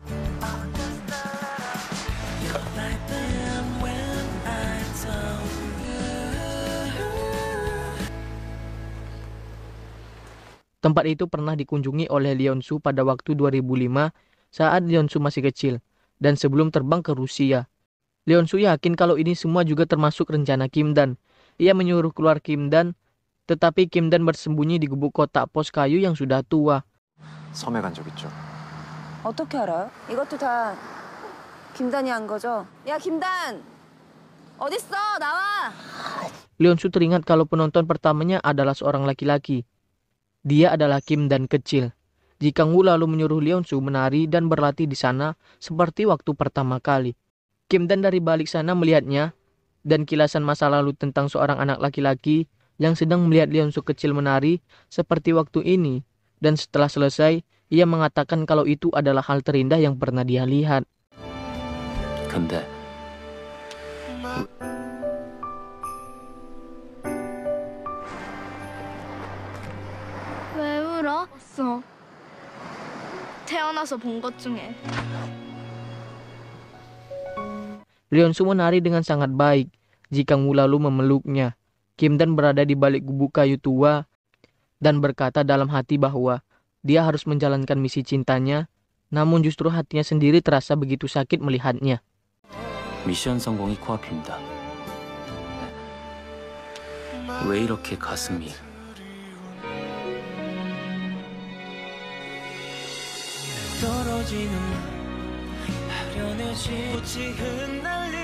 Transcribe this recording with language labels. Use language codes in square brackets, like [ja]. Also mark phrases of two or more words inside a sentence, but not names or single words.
[id] Tempat itu pernah dikunjungi oleh Leonsu pada waktu 2005 saat Leonsu masih kecil dan sebelum terbang ke Rusia. Leonsu yakin kalau ini semua juga termasuk rencana Kim Dan. Ia menyuruh keluar Kim Dan, tetapi Kim Dan bersembunyi di gubuk kotak pos kayu yang sudah tua. [ko] 섬에 간 적 있죠? 어떻게 알아요? 이것도 다 김단이 한 거죠? 야, 김단! 어딨어? 나와! [id] Leonsu teringat kalau penonton pertamanya adalah seorang laki-laki. Dia adalah Kim Dan kecil. Ji Kang-woo lalu menyuruh Leonsu menari dan berlatih di sana seperti waktu pertama kali. Kim Dan dari balik sana melihatnya dan kilasan masa lalu tentang seorang anak laki-laki yang sedang melihat Leonsu kecil menari seperti waktu ini. Dan setelah selesai, ia mengatakan kalau itu adalah hal terindah yang pernah dia lihat. [ko] 근데 왜 울어? 태어나서 본 것 중에. [id] Leonsu menari dengan sangat baik. Ji Kang-woo lalu memeluknya. Kim Dan berada di balik gubuk kayu tua dan berkata dalam hati bahwa dia harus menjalankan misi cintanya, namun justru hatinya sendiri terasa begitu sakit melihatnya. [ko] 미션 성공이 코앞입니다. 왜 이렇게 가슴이 떨어지는 아련해진